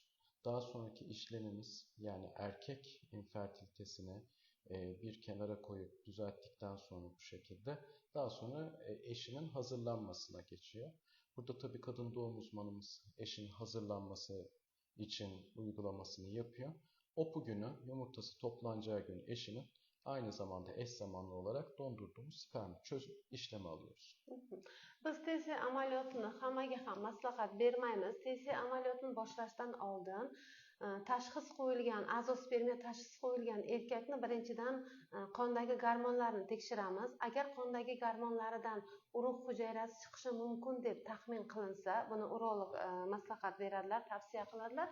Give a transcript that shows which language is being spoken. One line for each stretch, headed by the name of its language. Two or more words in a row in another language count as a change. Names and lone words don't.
Turkish: Daha sonraki işlemimiz, yani erkek infertilitesini bir kenara koyup düzelttikten sonra bu şekilde daha sonra eşinin hazırlanmasına geçiyor. Burada tabii kadın doğum uzmanımız eşin hazırlanması için uygulamasını yapıyor. OPU günü, yumurtası toplanacağı gün eşinin aynı zamanda eş zamanlı olarak dondurduğumuz sperm çözüp işlemi alıyoruz.
Uzbek: Biz TC ameliyotini hammaga ham maslahat bermaymiz. TC ameliyotini boshlashdan oldin tashxis qo'yilgan, azospermiya tashxisi qo'yilgan erkakni birinchidan qondagi gormonlarni tekshiramiz. Agar qondagi gormonlaridan urug' hujayrasi chiqishi mumkin deb taxmin qilinsa, buni urolog maslahat beradilar, tavsiya qiladilar.